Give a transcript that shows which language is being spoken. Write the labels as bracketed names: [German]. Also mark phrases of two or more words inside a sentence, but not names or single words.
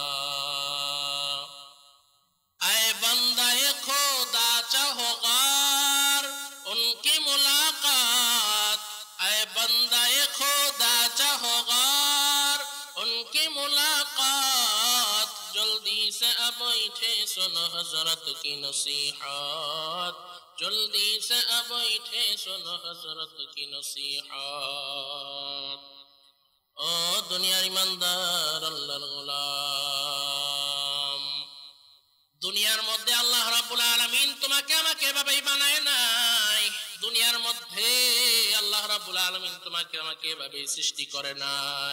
[Urdu] اے بندہ خدا چاہو غار ان کی ملاقات اے بندہ خدا چاہو غار ان کی ملاقات جلدی سے اب اٹھے سنو حضرت کی نصیحات جلدی سے اب اٹھے سنو حضرت کی نصیحات [Bangla] ও দুনিয়ার ইমানদার আল্লাহর গোলাম, দুনিয়ার মধ্যে আল্লাহ রাব্বুল আলামিন তোমাকে আমাকে এভাবেই বানায় নাই। দুনিয়ার মধ্যে আল্লাহ রাব্বুল আলামিন তোমাকে আমাকে এভাবেই সৃষ্টি করে নাই।